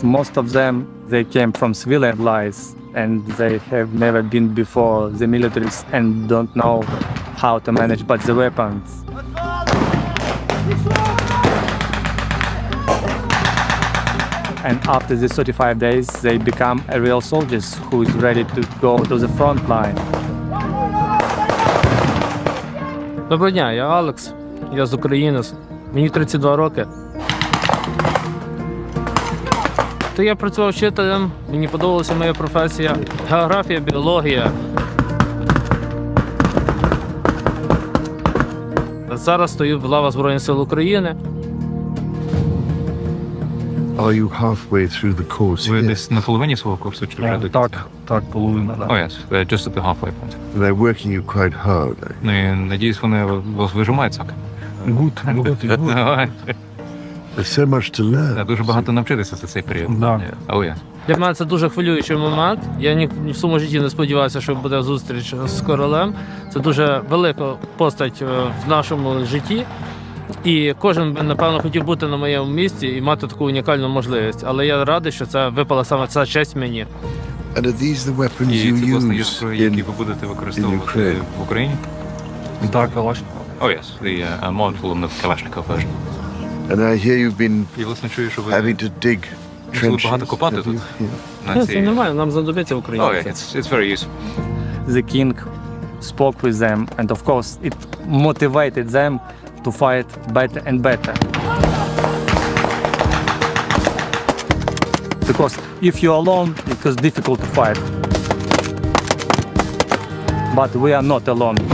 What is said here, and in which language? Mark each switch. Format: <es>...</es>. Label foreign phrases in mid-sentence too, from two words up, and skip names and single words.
<en>Most of them, they came from civilian lives, and they have never been before the militaries and don't know how to manage but the weapons. And after the 35 days, they become a real soldiers who is ready to go to the front line.</en> <uk>Доброго дня, я Алекс, я з України, мені 32 роки. То я працював вчителем, мені подобалася моя професія, географія, біологія. Зараз стою в лавах Збройних сил України.</uk> <en>Are you halfway through the course?</en> <uk>Ви десь на половині свого курсу чи вже до кінця? Так, половина, так.</uk> <en>Oh, yes, just at the halfway point. They're working you quite hard.</en> <uk>Ну і надіюсь, вони вас вижимають сак.</uk> <en>Good. There's so much to learn.</en> <uk>Дуже багато навчитися за цей період.</uk> <en>Oh, yes.</en> <uk>Для мене це дуже хвилюючий момент. Я ні в своєму житті не сподівався, що буде зустріч з королем. Це дуже велика постать в нашому житті. І кожен, напевно, хотів бути на моєму місці і мати таку унікальну можливість. Але я радий, що це випала саме ця честь мені.</uk> <en>And are these the weapons you</en> <uk>І це, власне, є</uk> <en>use</en> <uk>зброї, які ви будете використовувати в Україні? Так, Калаш.</uk> <en>Oh, yes, the Mortal and the Kalashnikov version. And I hear you've been</en> <uk>І, власне, чую, що ви</uk> <en>having to dig</en> <uk>мусили</uk> <en>trenches.</en> <uk>багато копати тут. Це нормально, нам знадобиться Україна.</uk> <en>Oh, yeah, it's very useful. The king spoke with them, and of course it motivated them to fight better and better. Because if you're alone, it was difficult to fight. But we are not alone.</en>